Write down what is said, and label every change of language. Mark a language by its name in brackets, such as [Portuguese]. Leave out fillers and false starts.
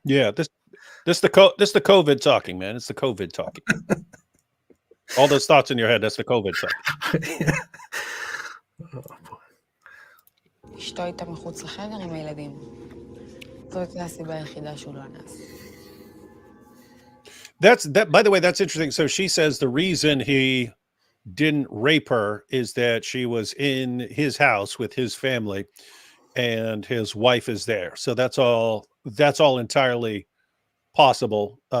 [English] Yeah, this the COVID talking, man. It's the COVID talking. All those thoughts in your head, that's the COVID talking. [Hebrew] אשתו הייתה מחוץ לחדר עם הילדים. זאת הייתה הסיבה היחידה שהוא לא אנס. [English] By the way, that's interesting. So she says the reason he didn't rape her is that she was in his house with his family and his wife is there. So that's all entirely possible.